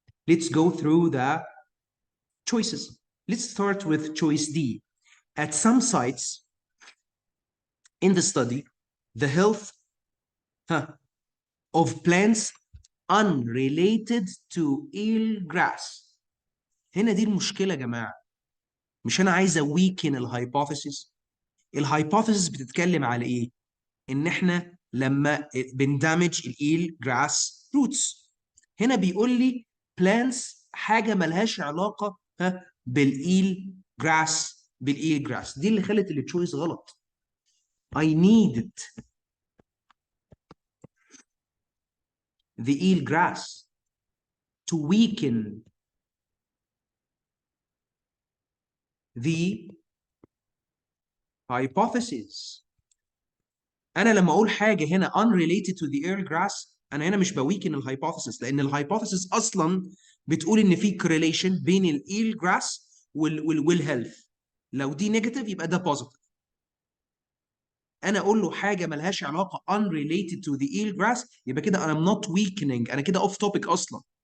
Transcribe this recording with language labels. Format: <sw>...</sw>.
<en>Let's go through the choices. Let's start with choice D. At some sites in the study, the health of plants unrelated to eelgrass.</en> <ar>هنا دي المشكلة يا جماعة. مش أنا عايز أويكن الهايبوثيسيس. الهايبوثيسيس بتتكلم على إيه؟ إن إحنا لما بندمج الإيل جراس روتس. هنا بيقول لي plants حاجة ملهاش علاقة بالإيل جراس دي اللي خلت التشويس غلط.</ar> <en>I needed the eel grass to weaken the hypothesis.</en> <ar>انا لما اقول حاجه هنا</ar> <en>unrelated to the eel grass</en> <ar>انا هنا مش بويكن الهايبوثيسيس، لان الهايبوثيسيس اصلا بتقول ان في correlation بين الايل جراس والهيلث. لو دي نيجاتيف يبقى ده بوزيتيف. انا اقول له حاجه ملهاش علاقه</ar> <en>unrelated to the eel grass</en> <ar>يبقى كده انا</ar> <en>not weakening،</en> <ar>انا كده off topic اصلا.</ar>